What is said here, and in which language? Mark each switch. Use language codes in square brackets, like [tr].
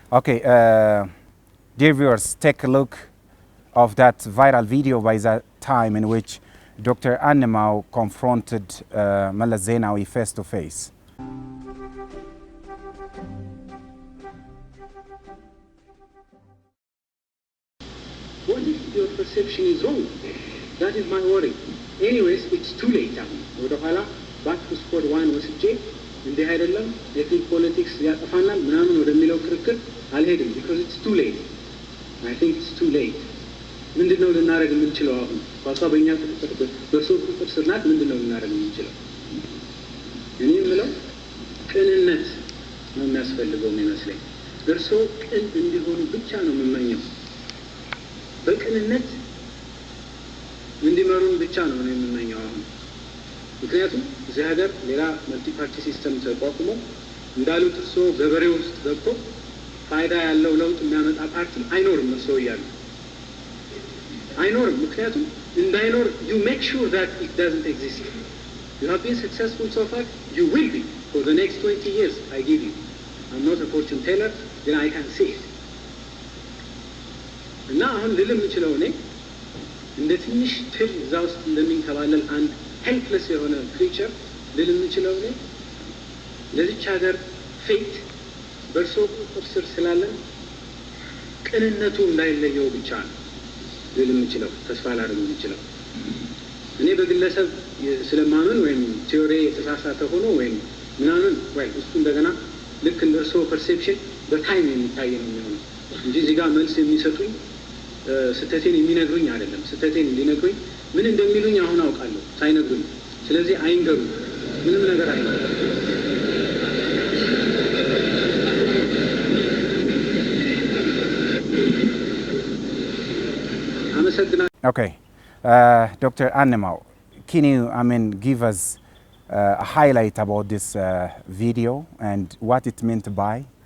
[en] Okay, dear viewers, take a look of that viral video by that time in which Dr. Annemau confronted Meles Zenawi face to face. What if your perception is wrong? That is my worry. Anyways, it's too late. [am] ወደ ኋላ [en] back to square one [am] ወስጄ እንዲህ አይደለም ኤትኒክ ፖለቲክስ ያጠፋናል ምናምን ወደሚለው ክርክር አልሄድም, [en] because it's too late. [am] I think it's too late. ምንድነው ልናደርግ የምንችለው አሁን? ኳሷ በእኛ ቁጥጥር በሰው ቁጥጥር ስር ናት። ምንድነው ልናደርግ የምንችለው? እኔ የምለው ቅንነት ነው የሚያስፈልገው የሚመስለኝ። እርስዎ ቅን እንዲሆኑ ብቻ ነው የምመኘው። በቅንነት እንዲመሩን ብቻ ነው የምመኘው አሁን። ምክንያቱም እዚህ ሀገር ሌላ መልቲ ፓርቲ ሲስተም ተቋቁሞ እንዳሉት እርስዎ ገበሬ ውስጥ ገብቶ ፋይዳ ያለው ለውጥ የሚያመጣ ፓርቲ አይኖርም። እርስዎ እያሉ አይኖርም። ምክንያቱም እንዳይኖር [en] you make sure that it doesn't exist. You have been successful so far, you will be for the next 20 years, I give you. I'm not a fortune teller, then I can see it. [am] እና አሁን ልል የምችለው እኔ እንደ ትንሽ ትል እዛ ውስጥ እንደሚንከባለል አንድ ሄልፕለስ የሆነ ክሪቸር ልል የምችለው እኔ ለዚች ሀገር ፌት በእርስዎ ቁጥጥር ስር ስላለን ቅንነቱ እንዳይለየው ብቻ ነው። ልል የምችለው ተስፋ ላደርግ የምችለው እኔ በግለሰብ ስለማመን ወይም ቲዮሪ የተሳሳተ ሆኖ ወይም ምናምን ወይ እሱ እንደገና ልክ እንደ እርሶ ፐርሴፕሽን በታይም የሚታይ ነው የሚሆነው እንጂ እዚህ ጋር መልስ የሚሰጡኝ ስተቴን የሚነግሩኝ አይደለም። ስተቴን እንዲነግሩኝ ምን እንደሚሉኝ አሁን አውቃለሁ ሳይነግሩኝ። ስለዚህ አይንገሩ፣ ምንም ነገር አይነገሩ። አመሰግናለሁ። [en] Okay, Dr. Annemau, can you, give us a highlight about this video and what it meant by?